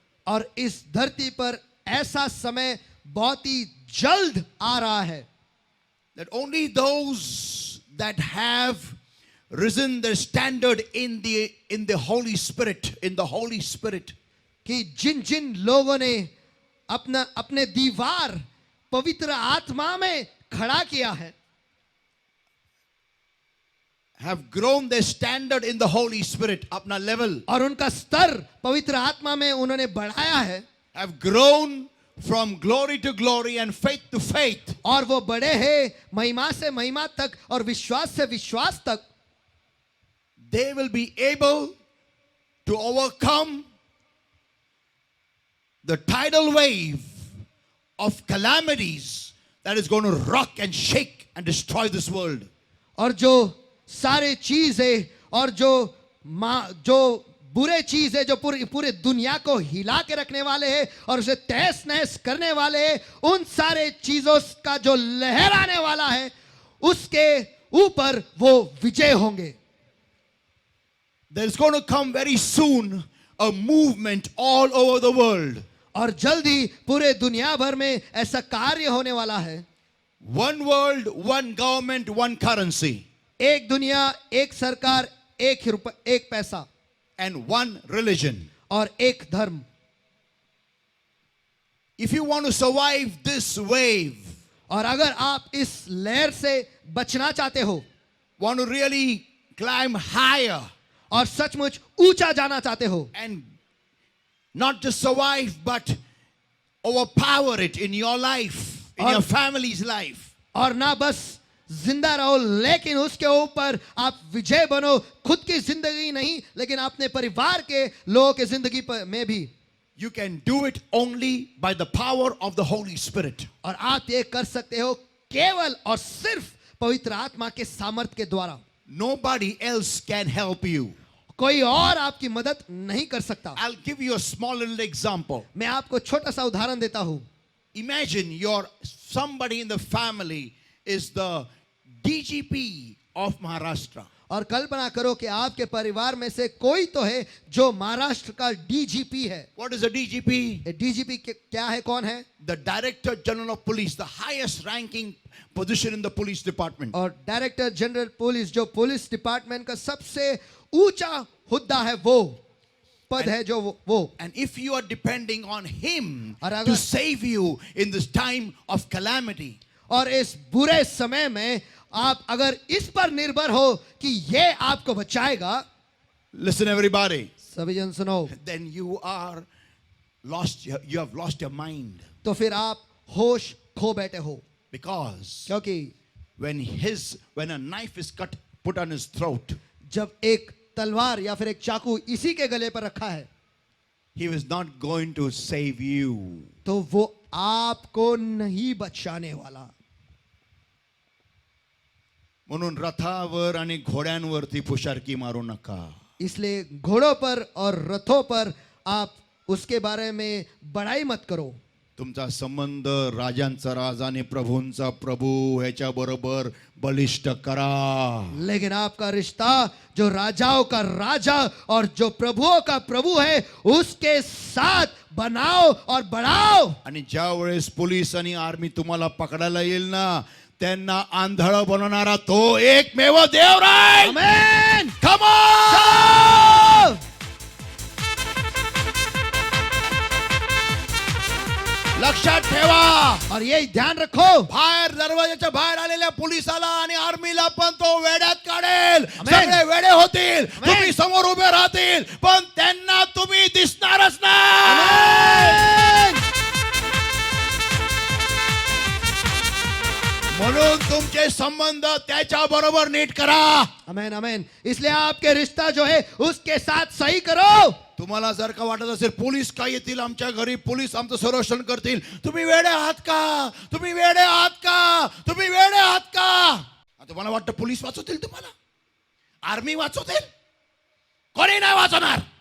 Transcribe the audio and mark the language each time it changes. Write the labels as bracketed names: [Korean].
[Hindi] और इस धरती पर ऐसा समय बहुत ही जल्द आ रहा है [English] That only those that have risen their standard in the Holy Spirit, in the Holy Spirit, [Hindi] कि जिन जिन लोगों ने अपना अपने दीवार पवित्र आत्मा में खड़ा किया है, [English] have grown their standard in the Holy Spirit, [Hindi] अपना level, और उनका स्तर पवित्र आत्मा में उन्होंने बढ़ाया है, [English] have grown from glory to glory and faith to faith. [Hindi] और वो बड़े हैं महिमा से महिमा तक और विश्वास से विश्वास तक. [English] They will be able to overcome the tidal wave of calamities that is going to rock and shake and destroy this world. [Hindi] और जो सारे चीज है और जो बुरे चीज है जो पूरे दुनिया को हिला के रखने वाले हैं और उसे तहस नहस करने वाले हैं, उन सारे चीजों का जो लहर आने वाला है उसके ऊपर वो विजय होंगे. [English] There is going to come very soon a movement all over the world. [Hindi] और जल्दी पूरे दुनिया भर में ऐसा कार्य होने वाला है. [English] One world, one government, one currency, [Hindi] एक दुनिया, एक सरकार, एक पैसा [English] and one religion. [Hindi] और एक धर्म. [English] If you want to survive this wave, [Hindi] और अगर आप इस लहर से बचना चाहते हो, [English] want to really climb higher [Hindi] और सचमुच ऊंचा जाना चाहते हो, [English] and not just survive but overpower it in your life, in your family's life, [Hindi] और ना बस जिंदा रहो लेकिन उसके ऊपर आप विजय बनो, खुद की जिंदगी नहीं लेकिन अपने परिवार के लोगों की जिंदगी में भी. [English] you can do it only by the power of the Holy Spirit. [Hindi] और आप ये कर सकते हो केवल और सिर्फ पवित्र आत्मा के सामर्थ के द्वारा. [English] Nobody else can help you. [Hindi] कोई और आपकी मदद नहीं कर सकता. [English] I'll give you a small little example. [Hindi] मैं आपको छोटा सा उदाहरण देता हूं. [English] Imagine somebody in the family is the DGP of Maharashtra. [Hindi] और कल्पना करो कि आपके परिवार में से कोई तो है जो महाराष्ट्र का डीजीपी है. [English] What is a DGP? [Hindi] DGP क्या है, कौन है? [English] The Director General of Police, the highest ranking position in the police department. [Hindi] और डायरेक्टर जनरल पुलिस, जो पुलिस डिपार्टमेंट का सबसे ऊंचा हुद्दा है, वो पद है जो वो. [English] And if you are depending on him [Hindi] और अगर- [English] to save you in this time of calamity, [Hindi] और इस बुरे समय में आप अगर इस पर निर्भर हो कि ये आपको बचाएगा, [English] listen everybody, [Hindi] सभी जन सुनो, [English] then you are lost, you have lost your mind. [Hindi] तो फिर आप होश खो बैठे हो. [English] Because [Hindi] क्योंकि [English] when a knife is put on his throat, [Hindi] जब एक तलवार या फिर एक चाकू इसी के गले पर रखा है, [English] he was not going to save you. [Hindi] तो वो आपको नहीं बचाने वाला. [Marathi] म्हणून रथावर आणि घोड्यांवरती पुशारकी मारू नका. [Hindi] इसलिए घोड़ों पर और रथों पर आप उसके बारे में बड़ाई मत करो. [Marathi] तुमचा संबंध राजांचा राजा आणि प्रभूंचा प्रभू ह्याच्या बरोबर बलिष्ठ करा. [Hindi] लेकिन आपका रिश्ता जो राजाओं का राजा और जो प्रभुओं का प्रभु है उसके साथ बनाओ और बढ़ाओ. [Marathi] आणि ज्या वेळेस पोलीस आणि आर्मी तुम्हाला पकडायला येईल ना, त्यांना आंधळ बनवणारा तो एकमेव देव राय. आमेन. [English] Come on! [Marathi] लक्षात ठेवा. [Hindi] और ये ध्यान रखो, [Marathi] बाहेर दरवाजाच्या बाहेर आलेल्या पोलिसाला आणि आर्मीला पण तो वेड्यात काढेल. [English] Amen. [Marathi] सगळे वेडे होतील, [English] Amen. [Marathi] तुम्ही समोर उभे राहतील, पण त्यांना तुम्ही दिसणारच नाही. आमेन. म्हणून तुमचे संबंध त्याच्या बरोबर नीट करा. आमेन आमेन. [Hindi] इसलिए आपके रिश्ता जो है उसके साथ सही करो. [Marathi] तुम्हाला जर का वाटत असेल पोलीस काय येतील आमच्या घरी, पोलीस आमचं संरक्षण करतील, तुम्ही वेडे आहात का? तुम्ही वेडे आहात का? तुम्ही वेडे आहात का? तुम्हाला वाटतं पोलीस वाचवतील तुम्हाला? आर्मी वाचवतील? कोणी नाही वाचवणार.